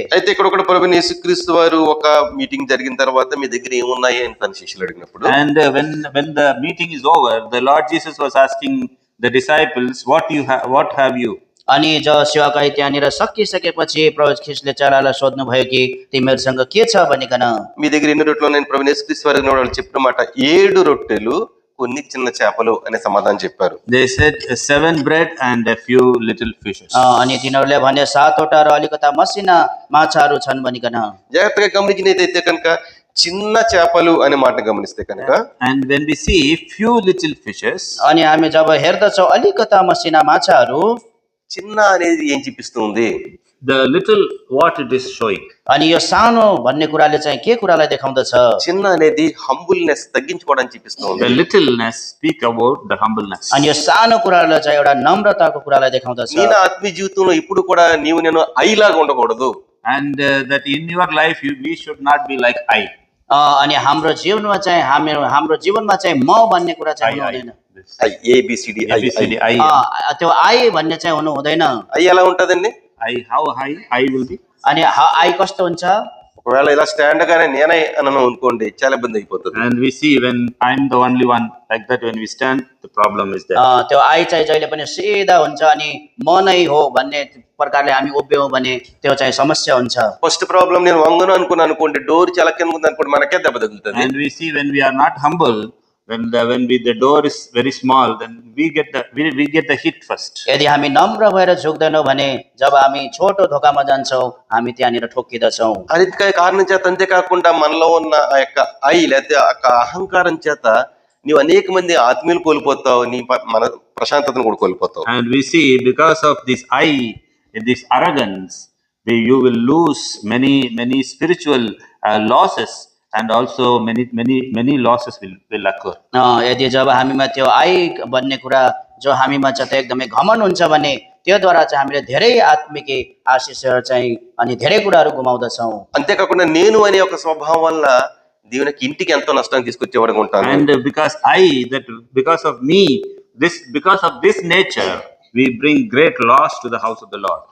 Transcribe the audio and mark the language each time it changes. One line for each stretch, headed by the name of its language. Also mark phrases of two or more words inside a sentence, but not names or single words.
Telugu: అయితే ఇక్కడ ఒకటి ప్రభువైన యేసుక్రీస్తు వారు ఒక మీటింగ్ జరిగిన తర్వాత మీ దగ్గర ఏమున్నాయి అని తన శిష్యులు అడిగినప్పుడు
English: And when the meeting is over, the Lord Jesus was asking the disciples, what have you?
Nepali: अनि जब सेवाकाई त्यहाँनिर सकिसकेपछि प्रभु ख्रीष्टले चेलालाई सोध्नुभयो कि तिमीहरूसँग के छ भनिकन।
Telugu: మీ దగ్గర ఎన్ని రొట్టెలు ఉన్నాయని ప్రభువైన యేసుక్రీస్తు వారు వాళ్ళు చెప్పిన మాట 7 రొట్టెలు కొన్ని చిన్న చేపలు అనే సమాధానం చెప్పారు.
English: They said 7 bread and a few little fishes.
Nepali: अनि तिनीहरूले भने 7वटा र अलिकता मसिना माछाहरू छन् भनिकन।
Telugu: జాగ్రత్తగా గమనించినైతే కనుక చిన్న చేపలు అనే మాట గమనిస్తే కనుక
English: And when we see few little fishes,
Nepali: अनि हामी जब हेर्दछौँ अलिकता मसिना माछाहरू,
Telugu: చిన్న అనేది ఏం చూపిస్తుంది?
English: the little what it is showing.
Nepali: अनि यो सानो भन्ने कुराले चाहिँ के कुरालाई देखाउँदछ?
Telugu: చిన్న అనేది హంబుల్నెస్ తగ్గించుకోవడానికి చూపిస్తుంది.
English: The littleness speak about the humbleness.
Nepali: अनि यो सानो कुरालाई चाहिँ एउटा नम्रताको कुरालाई देखाउँदछ।
Telugu: నీ నా ఆత్మీయ జీవితంలో ఇప్పుడు కూడా నీవు నేను ఐలాగా ఉండకూడదు.
English: And that in your life we should not be like I.
Nepali: अनि हाम्रो जीवनमा चाहिँ हाम्रो जीवनमा चाहिँ म भन्ने कुरा चाहिँ हुनु हुँदैन।
English: I ABCD I ABCD, I.
Nepali: त्यो आई भन्ने चाहिँ हुनु हुँदैन।
Telugu: ఐ ఎలా ఉంటదండి?
English: How high I will be?
Nepali: अनि आई कस्तो हुन्छ?
Telugu: ఒకవేళ ఇలా స్టాండ్ గానే నేనే అనను అనుకోండి చాలా ఇబ్బంది అయిపోతుంది.
English: And we see when I'm the only one like that, when we stand, the problem is there.
Nepali: त्यो आई चाहिँ जहिले पनि सिधा हुन्छ अनि म नै हो भन्ने प्रकारले हामी उभियौँ भने त्यो चाहिँ समस्या हुन्छ।
English: first problem
Telugu: నేను వంగను అనుకున్నాను అనుకోండి, డోర్ చాలా కింద ఉంది అనుకోండి, మనకే దెబ్బ తగులుతుంది.
English: And we see when we are not humble, when the door is very small, then we get the hit first.
Nepali: यदि हामी नम्र भएर झुक्दैनौँ भने जब हामी छोटो धोकामा जान्छौँ हामी त्यहाँनिर ठोक्किदछौँ।
Telugu: అది కారణం చేత అంతేకాకుండా మనలో ఉన్న ఆ యొక్క ఐ లేకపోతే ఆ యొక్క అహంకారం చేత నీవు అనేక మంది ఆత్మీయులు కోల్పోతావు, నీ మన ప్రశాంతతను కూడా కోల్పోతావు.
English: And we see because of this I, this arrogance, you will lose many spiritual losses, and also many losses will occur.
Nepali: यदि जब हामीमा त्यो आई भन्ने कुरा जो हामीमा चाहिँ एकदमै घमन हुन्छ भने त्योद्वारा चाहिँ हामीले धेरै आत्मिक आशिषहरू चाहिँ अनि धेरै कुराहरू गुमाउँदछौँ।
Telugu: అంతేకాకుండా నేను అనే ఒక స్వభావం వల్ల దేవునికి ఇంటికి ఎంతో నష్టాన్ని తీసుకొచ్చేవాడుగా ఉంటాను.
English: And because of this nature, we bring great loss to the house of the Lord.